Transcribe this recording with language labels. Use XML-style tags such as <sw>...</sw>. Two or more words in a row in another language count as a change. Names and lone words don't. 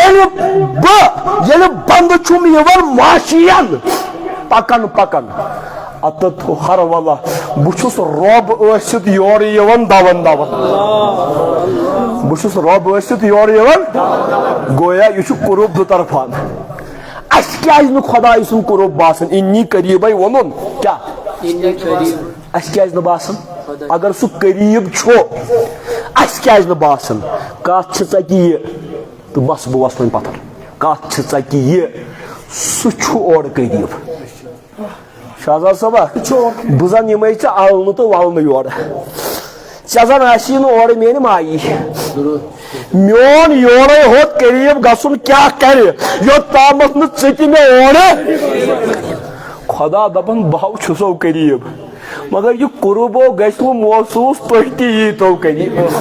<ks>ییٚلہِ بندٕ چھُم یِوان ماشین پکان اتت ہر والا بچھس رب ٲسِتھ یورٕ یِوان دون بچھس رب ٲسِتھ یورٕ یِوان گویا یہ چھُ قرب دو طرفان اس کیازِ نہٕ خۄداے سُنٛد قرب باسان انی قریٖبے ووٚنُن کیاہ اس کیازِ نہٕ باسان اگر سُہ قریٖب چھُ اس کیازِ نہٕ باسان کتھ چھِ ژےٚ کہِ یہِ تہٕ بس بہٕ وسہٕ وۄنۍ پتھر کتھ چھِ ژےٚ کہِ یہِ سُہ چھُ اورٕ قریٖب شہزاد صٲبا بہٕ زن یِمے ژےٚ النہٕ تہٕ ولنہٕ یورٕ ژےٚ زن آسی نہٕ اورٕ میٲنۍ مایی میون یورے ہوت قریٖب گژھُن کیاہ کرِ یوٚت تامتھ نہٕ ژٕ تہِ مےٚ اورٕ خدا دپان بہو چھُسو قریٖب مگر یہ قربو گژھِ نہٕ محسوٗس تُہۍ تہِ ییٖتو قریٖب</ks>